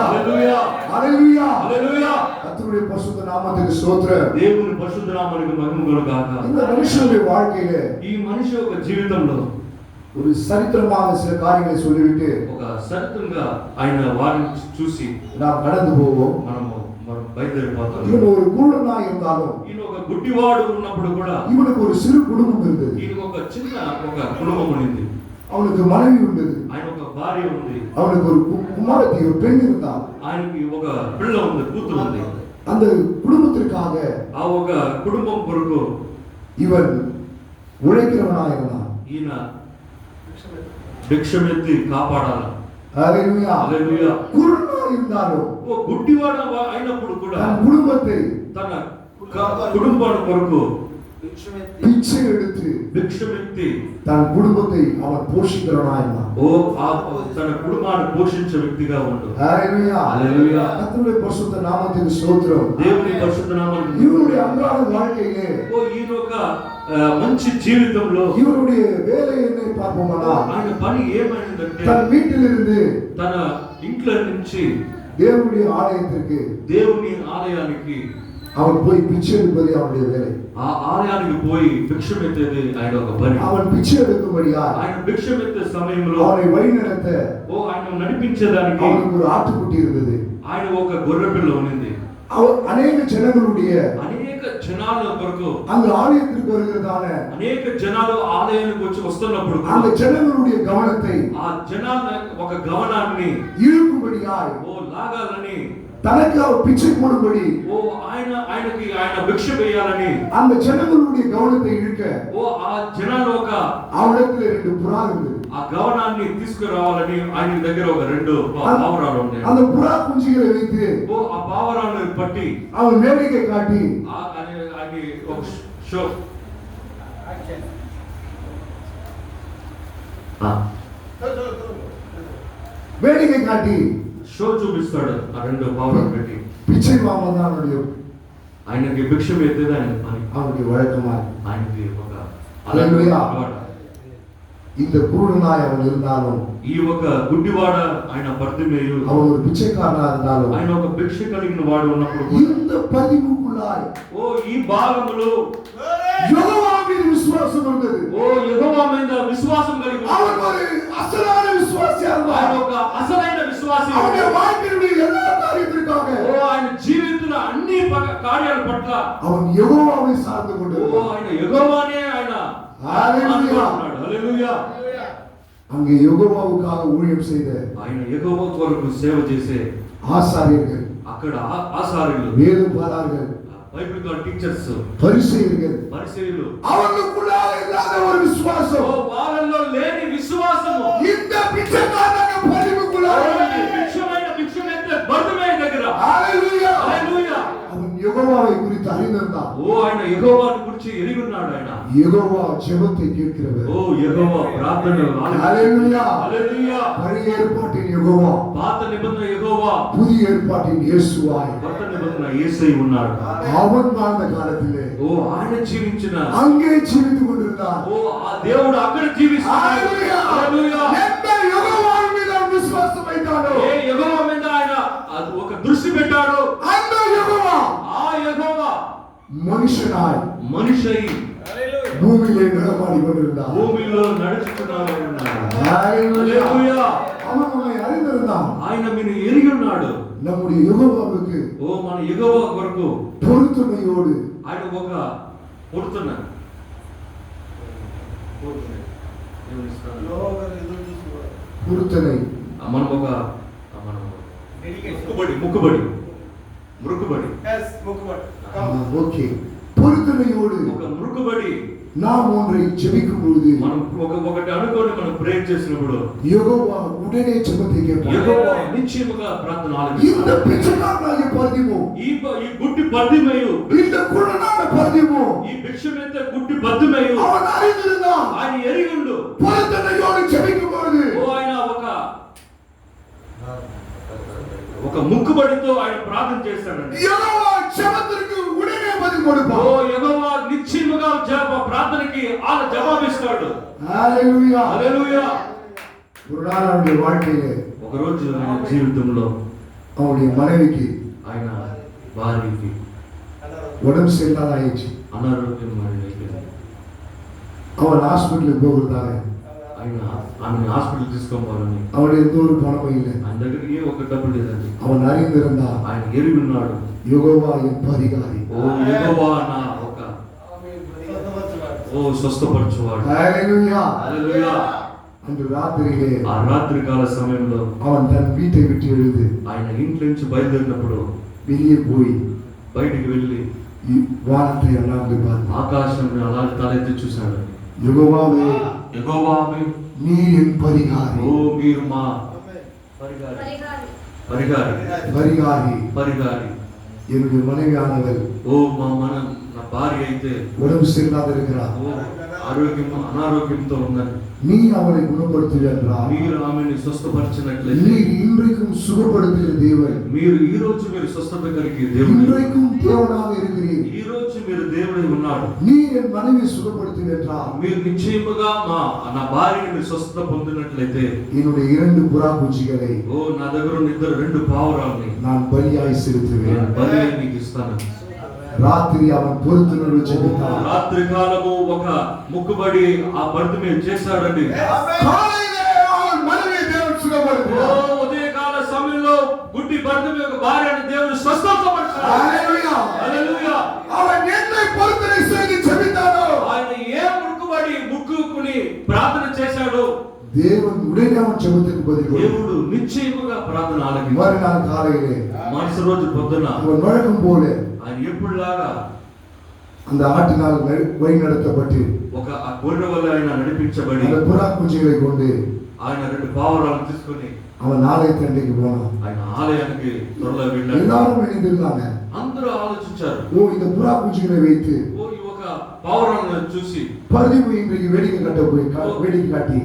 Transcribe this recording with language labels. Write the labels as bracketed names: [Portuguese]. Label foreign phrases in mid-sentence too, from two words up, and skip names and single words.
[Telugu] హల్లెలూయా. [Tamil] ஹalleluya. [Telugu] హల్లెలూయా. [Tamil] கர்த்தருடைய பரிசுத்த நாமத்துக்கு ஸ்தோத்திரம். [Telugu] దేవుని పరిశుద్ధ నామానికి మహిమ కలుగాక. [Tamil] இந்த மனுஷனுடைய வாழ்க்கையிலே [Telugu] ఈ మనిషి ఒక జీవితంలో [Tamil] ஒரு சரித்திரமாக சில காரியங்களை சொல்லிவிட்டு [Telugu] ఒక సరితంగా ఆయన వారిని చూసి [Tamil] நாம் கடந்து போவோம். [Telugu] మనం బయలుదేరిపోతాం. [Tamil] இவன் ஒரு குருடனா இருந்தாலும் [Telugu] ఈయన ఒక గుడ్డివాడు ఉన్నప్పుడు కూడా [Tamil] இவனுக்கு ஒரு சிறு குடும்பம் இருந்தது. [Telugu] ఈయన ఒక చిన్న ఒక కుటుంబం ఉంది. [Tamil] அவனுக்கு மனைவி இருந்தது. [Telugu] ఆయన ఒక భార్య ఉంది. [Tamil] அவனுக்கு ஒரு குமாரத்தி ஒரு பெண் இருந்தாள். [Telugu] ఆయనకి ఒక పిల్ల ఉంది, కూతురు ఉంది. [Tamil] அந்த குடும்பத்திற்காக [Telugu] ఆ ఒక కుటుంబం కొరకు [Tamil] இவன் உழைக்கிறவனா இருந்தான். [Telugu] ఈయన భిక్షమెత్తి కాపాడాలి. [Tamil] ஹalleluya. [Telugu] హల్లెలూయా. [Tamil] குருடனா இருந்தாலும் [Telugu] ఓ గుడ్డివాడు అయినప్పుడు కూడా [Tamil] தன் குடும்பத்தை [Telugu] తన కుటుంబాన్ని కొరకు [Tamil] பிச்சை எடுத்து [Telugu] భిక్షమెత్తి [Tamil] தன் குடும்பத்தை அவன் போஷிக்கிறவனா இருந்தான். [Telugu] తన కుటుంబాన్ని పోషించే వ్యక్తిగా ఉండు. [Tamil] ஹalleluya. [Telugu] హల్లెలూయా. [Tamil] கர்த்தருடைய பரிசுத்த நாமத்துக்கு ஸ்தோத்திரம். [Telugu] దేవుని పరిశుద్ధ నామానికి [Tamil] இவனுடைய அன்றாட வாழ்க்கையிலே [Telugu] ఈయన ఒక మంచి జీవితంలో [Tamil] இவனுடைய வேலை என்ன பார்ப்போமானா [Telugu] ఆయన పని ఏమైందంటే [Tamil] தன் வீட்டிலிருந்து [Telugu] తన ఇంట్లో నుంచి [Tamil] தேவனுடைய ஆலயத்திற்கு [Telugu] దేవుని ఆలయానికి [Tamil] அவன் போய் பிச்சை எடுப்பது அவனுடைய வேலை. [Telugu] ఆ ఆలయానికి పోయి భిక్షమెత్తేది ఆయన ఒక పని. [Tamil] அவன் பிச்சை எடுக்கும்படியா [Telugu] ఆయన భిక్షమెత్తే సమయంలో [Tamil] அவனை வழிநடத்த [Telugu] ఆయన నడిపించేదానికి [Tamil] அவனுக்கு ஒரு ஆட்டுக்குட்டி இருந்தது. [Telugu] ఆయన ఒక గొర్రె పిల్ల ఉన్నింది. [Tamil] அநேக ஜனங்களுடைய [Telugu] అనేక జనాల కొరకు [Tamil] அங்கு ஆலயத்திற்கு வருகிறதான [Telugu] అనేక జనాలు ఆలయానికి వచ్చి వస్తున్నప్పుడు [Tamil] அந்த ஜனங்களுடைய கவனத்தை [Telugu] ఆ జనాల ఒక గమనాన్ని [Tamil] இழுக்கும்படியாய் [Telugu] లాగాలని [Tamil] தனக்கு அவர் பிச்சை போடும்படி [Telugu] ఆయనకి భిక్ష వేయాలని [Tamil] அந்த ஜனங்களுடைய கவனத்தை இழுக்க [Telugu] ఆ జనాలు ఒక [Tamil] அவரிடத்துல 2 புறா இருந்தது. [Telugu] ఆ గమనాన్ని తీసుకురావాలని ఆయన దగ్గర ఒక 2 పావురాలు ఉన్నాయి. [Tamil] அந்த புறா குஞ்சுகளை வைத்து [Telugu] ఆ పావురాలను పట్టి [Tamil] அவன் வேடிக்கை காட்டி [Telugu] అది ఒక షో [Tamil] வேடிக்கை காட்டி [Telugu] షో చూపిస్తాడు. ఆ 2 పావురాలు పెట్టి [Tamil] பிச்சை வாங்குவது அவனுடைய [Telugu] ఆయనకి భిక్ష వేసేది ఆయన పని. [Tamil] அவனுடைய வழக்கமா [Telugu] ఆయనకి ఒక హల్లెలూయా. [Tamil] இந்த குருடனாய் அவன் இருந்தாலும் [Telugu] ఈ ఒక గుడ్డివాడ ఆయన బర్తిమేయు [Tamil] அவன் ஒரு பிச்சைக்காரனா இருந்தாலும் [Telugu] ఆయన ఒక భిక్ష కలిగిన వాడు ఉన్నప్పుడు [Tamil] இந்த பதிவுக்குள்ளாய் [Telugu] ఈ భాగములో [Tamil] யெகோவா மீது விசுவாசம் இருந்தது. [Telugu] యెహోవా మీద విశ్వాసం కలిగి [Tamil] அவன் ஒரு அசலான விசுவாசியா [Telugu] ఆయన [Tamil] இருந்தான். [Telugu] ఒక అసలైన విశ్వాసి. [Tamil] அவனுடைய வாழ்க்கையினுடைய எல்லா காரியத்திற்காக [Telugu] ఆయన జీవితంలో అన్ని కార్యాల పట్ల [Tamil] அவன் யெகோவாவை சார்ந்து கொண்டிருந்தான். [Telugu] ఆయన యెహోవానే ఆయన హల్లెలూయా. హల్లెలూయా. [Tamil] அங்கே யெகோவாவுக்காக ஊழியம் செய்த [Telugu] ఆయన యెహోవా కొరకు సేవ చేసే [Tamil] ஆசாரியர்கள், [Telugu] అక్కడ ఆసార్యులు, [Tamil] வேதபாரகர்கள், [English] Bible teachers, [Tamil] பரிசேயர்கள், [Telugu] పరిసయ్యులు [Tamil] அவர்களுக்குள்ளாக இல்லாத ஒரு விசுவாசம் [Telugu] వాళ్ళల్లో లేని విశ్వాసము [Tamil] இந்த பிச்சைக்காரனாக பதிவுக்குள்ளாக [Telugu] భిక్షమైతే బర్తిమేయు దగ్గర [Tamil] ஹல்லேலூயா. [Telugu] హల్లెలూయా. [Tamil] அவன் யெகோவாவை குறித்து அறிந்திருந்தான். [Telugu] ఆయన యెహోవాను గురించి ఎరిగి ఉన్నాడు. ఆయన [Tamil] யெகோவா ஜெபத்தை கேட்கிறவர். [Telugu] యెహోవా ప్రార్థన [Tamil] ஹல்லேலூயா. [Telugu] హల్లెలూయా. [Tamil] பழைய ஏற்பாட்டின் யெகோவா, [Telugu] పాత నిబంధన యెహోవా, [Tamil] புதிய ஏற்பாட்டின் இயேசுவாய் [Telugu] కొత్త నిబంధన యేసై ఉన్నాడు. [Tamil] அவன் வாழ்ந்த காலத்திலே [Telugu] ఆయన జీవించిన [Tamil] அங்கே ஜீவித்துக் கொண்டிருந்தான். [Telugu] ఆ దేవుడు అక్కడ జీవిస్తున్నాడు. [Tamil] ஹல்லேலூயா. [Telugu] హల్లెలూయా. [Tamil] எந்த யெகோவாவின் மீது அவன் விசுவாசம் வைத்தானோ [Telugu] ఏ యెహోవా మీద ఆయన ఒక దృష్టి పెట్టాడు, [Tamil] அந்த யெகோவா [Telugu] ఆ యెహోవా [Tamil] மனுஷனாய் [Telugu] మనిషై [Tamil] பூமியிலே நடமாடி கொண்டிருந்தான். [Telugu] భూమిలో నడుచుకున్నాడు. [Tamil] ஹல்லேலூயா. [Telugu] హల్లెలూయా. [Tamil] அவன் உன்னை அறிந்திருந்தான். [Telugu] ఆయన మీరు ఎరిగి ఉన్నాడు. [Tamil] நம்முடைய யெகோவாவுக்கு [Telugu] మన యెహోవా కొరకు [Tamil] பொருத்தனையோடு [Telugu] ఆయన ఒక పొడుతున్న [Tamil] பொருத்தனை [Telugu] మనం ఒక మనం ముక్కుబడి [Tamil] ஓகே பொருத்தனையோடு [Telugu] ఒక ముక్కుబడి [Tamil] நாம் ஒன்றை ஜெபிக்கும் பொழுது [Telugu] మనం ఒకటి అనుకోని మనం ప్రేయర్ చేసినప్పుడు [Tamil] யெகோவா உடனே ஜெபத்தை கேட்பார். [Telugu] యెహోవా నిశ్చయముగా ప్రార్థన [Tamil] இந்த [Telugu] ఆలకిస్తాడు. [Tamil] பிச்சைக்காரனாகிய பர்திமோ, [Telugu] ఈ గుడ్డి బర్తిమేయు, [Tamil] இந்த குருடனான பர்திமோ [Telugu] ఈ భిక్షమైత గుడ్డి బర్తిమేయు [Tamil] அவன் அறிந்திருந்தான். [Telugu] ఆయన ఎరిగిండు. [Tamil] பொருத்தனையோடு ஜெபிக்கும் பொழுது [Telugu] ఆయన ఒక ముక్కుబడితో ఆయన ప్రార్థన చేస్తాడండి. [Tamil] யெகோவா ஜெபத்திற்கு உடனே பதில் கொடுப்பார். [Telugu] యెహోవా నిశ్చయముగా ప్రార్థనకి ఆయన జవాబిస్తాడు. [Tamil] ஹல்லேலூயா. [Telugu] హల్లెలూయా. [Tamil] ஒரு நாள் அவனுடைய வாழ்க்கையிலே [Telugu] ఒక రోజు ఆయన జీవితంలో [Tamil] அவனுடைய மனைவிக்கு [Telugu] ఆయన భార్యకి [Tamil] உடம்பு சரியில்லாதாயிடுச்சு. [Telugu] అనారోగ్యం అయిపోయింది. [Tamil] அவன் ஹாஸ்பிட்டலுக்கு போகிறதாக [Telugu] ఆయన ఆమెను హాస్పిటల్ తీసుకోవాలని [Tamil] அவனுடைய எந்த ஒரு பணமும் இல்லை. [Telugu] ఆయన దగ్గర ఏ ఒక్క డబ్బు లేదండి. [Tamil] அவன் அறிந்திருந்தான். [Telugu] ఆయన ఎరిగి ఉన్నాడు. [Tamil] யெகோவா என் பரிகாரி. [Telugu] యెహోవా నా ఒక స్వస్థపరచువాడు. [Tamil] ஹல்லேலூயா. [Telugu] హల్లెలూయా. [Tamil] அன்று ராத்திரியிலே [Telugu] ఆ రాత్రి కాల సమయంలో [Tamil] அவன் தன் வீட்டை விட்டு எழுந்து [Telugu] ఆయన ఇంటి నుంచి బయలుదేరినప్పుడు [Tamil] வெளியே போய் [Telugu] బయటికి వెళ్ళి [Tamil] வானத்தை அண்ணாந்து பார்த்தான். [Telugu] ఆకాశం అలా తలెత్తి చూశాడు. [Tamil] யெகோவாவே, [Telugu] యెహోవావే, [Tamil] நீர் என் பரிகாரி. [Telugu] మీరు మా పరిగారి [Tamil] பரிகாரி. என்னுடைய மனைவியானவர் [Telugu] నా భార్య అయితే [Tamil] உடம்பு சரியில்லாத இருக்கிறார். [Telugu] అనారోగ్యంతో ఉందని [Tamil] நீ அவனை குணப்படுத்துகிறார். [Telugu] మీరు ఆమెను స్వస్థపరిచినట్లయితే [Tamil] நீர் இன்றைக்கும் சுகப்படுத்துகிற தேவன். [Telugu] మీరు ఈ రోజు మీరు స్వస్థత కలిగి దేవుడు, [Tamil] இன்றைக்கும் தேவனாக இருக்கிறீர். [Telugu] ఈ రోజు మీరు దేవుడై ఉన్నాడు. [Tamil] நீர் என் மனைவி சுகப்படுத்துகிறார். [Telugu] మీరు నిశ్చయముగా నా భార్యని మీరు స్వస్థత పొందినట్లయితే [Tamil] என்னுடைய 2 புறா குஞ்சுகளை [Telugu] నా దగ్గర ఉన్న 2 పావురాల్ని [Tamil] நான் பலியாய் செலுத்துவேன். [Telugu] నేను బలి నీకు ఇస్తాను. [Tamil] ராத்திரி அவன் பொருத்தனோடு ஜெபித்தான். [Telugu] రాత్రి కాలము ఒక ముక్కుబడి ఆ బర్తిమేయు చేశాడండి. [Tamil] காலையிலே அவன் மனைவியை தேவன் சுகப்படுத்தினார். [Telugu] ఉదయకాల సమయంలో గుడ్డి బర్తిమేయు యొక్క భార్యను దేవుడు స్వస్థపరిచాడు. హల్లెలూయా. హల్లెలూయా. [Tamil] அவன் என்னை பொருத்தனை செய்து ஜெபித்தானோ [Telugu] ఆయన ఏ ముక్కుకుని ప్రార్థన చేశాడు, [Tamil] தேவன் உடனே அவன் ஜெபத்துக்கு பதில் கொடுத்தார். [Telugu] దేవుడు నిశ్చయముగా ప్రార్థన ఆలకించాడు. [Tamil] மறுநாள் காலையிலே [Telugu] మరుసటి రోజు పొద్దున [Tamil] அவன் வழக்கம் போல [Telugu] ఆయన ఎప్పుడులాగా [Tamil] அந்த ஆட்டினால் வழி நடத்தப்பட்டு [Telugu] ఒక ఆ గొర్రె వల్ల ఆయన నడిపించబడి [Tamil] அந்த புறா குஞ்சுகளை கொண்டு [Telugu] ఆయన 2 పావురాలను తీసుకొని [Tamil] அவன் ஆலயத்தண்டைக்கு போனான். [Telugu] ఆయన ఆలయానికి త్వరలో వెళ్ళాడు. [Tamil] எல்லாரும் இணைந்திருந்தாங்க. [Telugu] అందరూ ఆలోచించారు, [Tamil] இந்த புறா குஞ்சுகளை வைத்து [Telugu] ఈ ఒక పావురాలను చూసి [Tamil] பரிவு இன்றைக்கு வேடிக்கை கட்ட போய் வேடிக்கை காட்டி